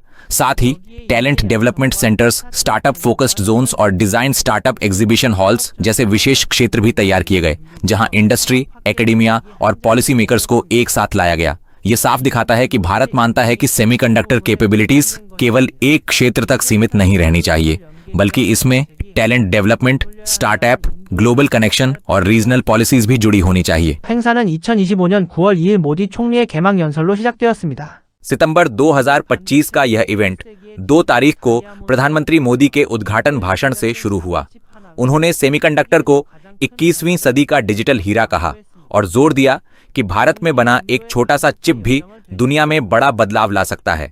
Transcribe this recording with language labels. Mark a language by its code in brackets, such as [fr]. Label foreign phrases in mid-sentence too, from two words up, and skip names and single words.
[hi] साथ ही [en] talent development centers, startup focused zones [hi] और [en] design startup exhibition halls [hi] जैसे विशेष क्षेत्र भी तैयार किए गए, जहां [en] industry, academia [hi] और [en] policy makers [hi] को एक साथ लाया गया। यह साफ दिखाता है कि भारत मानता है कि [en] semiconductor capabilities [hi] केवल एक क्षेत्र तक सीमित नहीं रहनी चाहिए, बल्कि इसमें [en] talent development, startup, global connection [hi] और [en] regional policies [hi] भी जुड़ी होनी चाहिए। [ko] 행사는 2025년 9월 2일 모디 총리의 개막 연설로 시작되었습니다. [hi] सितंबर 2025 का यह इवेंट 2 तारीख को प्रधानमंत्री मोदी के उद्घाटन भाषण से शुरू हुआ। उन्होंने सेमीकंडक्टर को 21वीं सदी का डिजिटल हीरा कहा और जोर दिया कि भारत में बना एक छोटा सा चिप भी दुनिया में बड़ा बदलाव ला सकता है।